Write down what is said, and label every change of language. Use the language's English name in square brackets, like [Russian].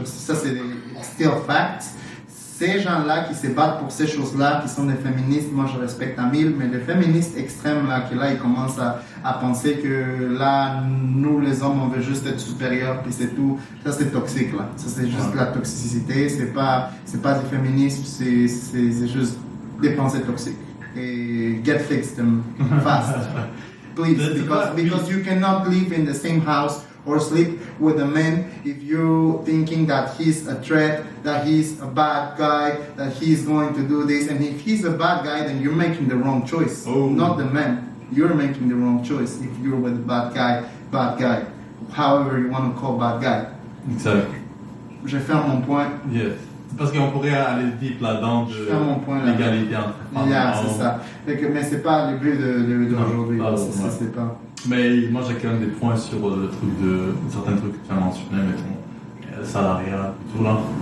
[French] Genre, ça, c'est des [English] still facts. [French] Ces gens-là qui se battent pour ces choses-là, qui sont des féministes, moi je respecte à 1000, mais les féministes extrêmes, là, qui là, ils commencent à penser que là, nous les hommes, on veut juste être supérieurs, puis c'est tout. Ça, c'est toxique, là. Ça, c'est juste de la toxicité. C'est pas du féminisme, c'est juste des pensées toxiques. [English] Et get fixed them fast. Please, because you cannot live in the same house or sleep with a man if you're thinking that he's a threat, that he's a bad guy, that he's going to do this. And if he's a bad guy, then you're making the wrong choice. Oh. Not the man. You're making the wrong choice if you're with a bad guy. However you want to call bad guy. Exact. [French] Je fais mon point. [English] Yes. [French] Parce qu'on pourrait aller deep là-dedans de l'égalité entre femmes. [English] Yeah, [French] c'est ça. Mais c'est pas le but d'aujourd'hui. C'est pas. Mais moi j'ai quand même des points sur le truc certains trucs que tu as mentionnés, mettons salariat, tout là.